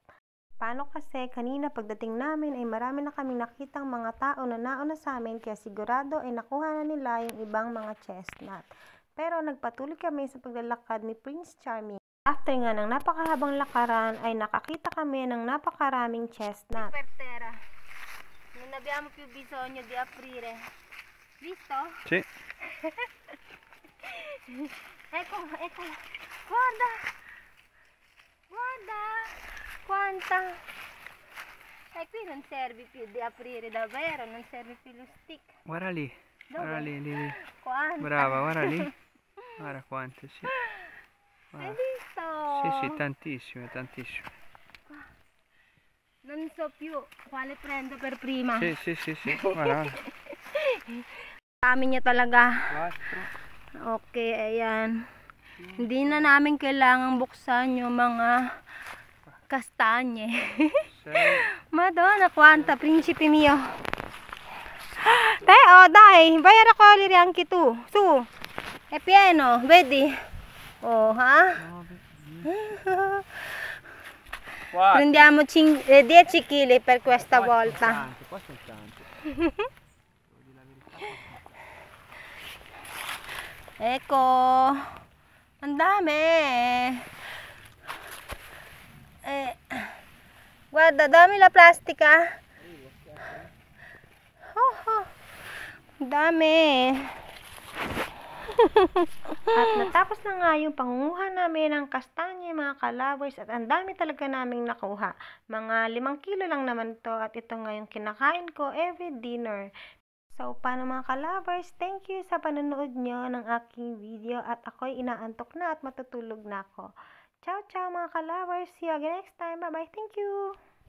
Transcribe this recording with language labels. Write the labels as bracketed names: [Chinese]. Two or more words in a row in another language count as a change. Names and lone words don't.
[Filipino] Paano kasi kanina pagdating namin ay marami na kaming nakitang mga tao na nauna sa amin kaya sigurado ay nakuha na nila yung ibang mga chestnut. Pero nagpatuloy kami sa paglalakad ni Prince Charming. After nga ng napakahabang lakaran ay nakakita kami ng napakaraming chestnut. [Italian] Non abbiamo più bisogno di aprire. Visto? Sì. Ecco. Guarda. Quanta. E qui non serve più di aprire davvero, non serve più lo stick. Guarda lì. Dove? Guarda lì. Quanta. Brava, guarda lì. Guarda quante, sì. Hai visto? Sì, tantissime. Non so più quale prendo per prima. Sì. Guarda. [Filipino] Dami niya talaga. 4. Okay, ayan. Hindi na namin kailangang buksan yung mga kastanye. 6. [Italian] Madonna, quanta, principe mio. Te, oh dai, vai a raccogliere anche tu. Su, è pieno, vedi? Oh, ha? 9. Prendiamo 10 kg per questa volta. Qua sono tanti. Ecco, [Filipino] ang dami. [Italian] Guarda, dami la plastica. [Filipino] Dami. At natapos na nga yung pangunguha namin ng kastanye mga ka-lovers at ang dami talaga naming nakuha. Mga 5 kilo lang naman to at ito nga yung kinakain ko [English] every dinner. [Filipino] So, paano mga ka-lovers? [English] Thank you [Filipino] sa panonood nyo ng aking video at ako'y inaantok na at matutulog na ako. Ciao mga ka-lovers! [English] See you again next time. Bye-bye! Thank you!